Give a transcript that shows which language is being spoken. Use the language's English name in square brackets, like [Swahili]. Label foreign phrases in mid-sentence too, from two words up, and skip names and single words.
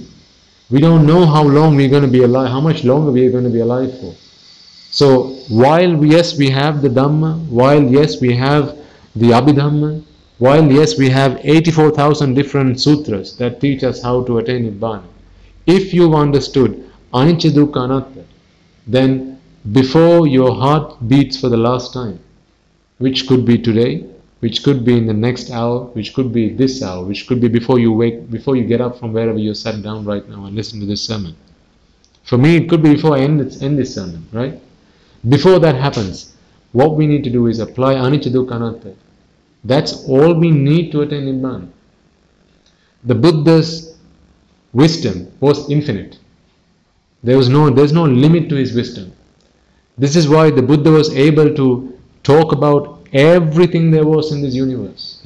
[English] We don't know how long we're going to be alive, how much longer we are going to be alive for. So while yes we have the Dhamma, while yes we have the Abhidhamma, while yes we have 84,000 different sutras that teach us how to attain Nibbana, if you've understood [Pali] anicca dukkha anatta, [English] then before your heart beats for the last time, which could be today, which could be in the next hour, which could be this hour, which could be before you get up from wherever you're sat down right now and listen to this sermon. For me, it could be before I end this sermon, right? Before that happens, what we need to do is apply [Pali] anicca dukkha anatta. [English] That's all we need to attain Nibbana. The Buddha's wisdom was infinite. There's no limit to his wisdom. This is why the Buddha was able to talk about everything there was in this universe.